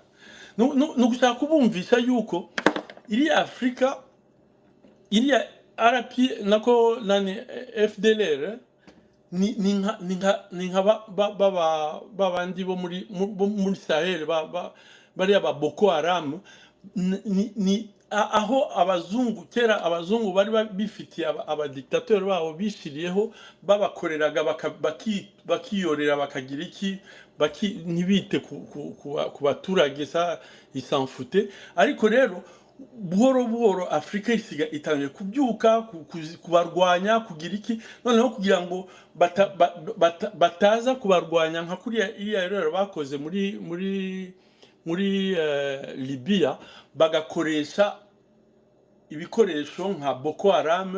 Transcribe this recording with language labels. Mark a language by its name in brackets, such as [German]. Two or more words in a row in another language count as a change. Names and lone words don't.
[Kinyarwanda] Nugushaka kubumvisha yuko iri Afrika, iriya RP nako FDLR ni nka babandi bo muri Sahel, bariya ba Boko Haram. Ni aho abazungu, kera abazungu bari bifitiye abadiktateur babo bishiriyeho, babakoreraga bakiyorera bakagira iki, ntibite ku baturage, [French] ça ils s'en foutaient. [Kinyarwanda] Ariko rero buhoro buhoro Afrika itangiye kubyuka, kubarwanya, kugira iki, noneho kugira ngo bataza kubarwanya nka kuriya iriya rero bakoze muri Libya, bagakoresha ibikoresho nka Boko Haram.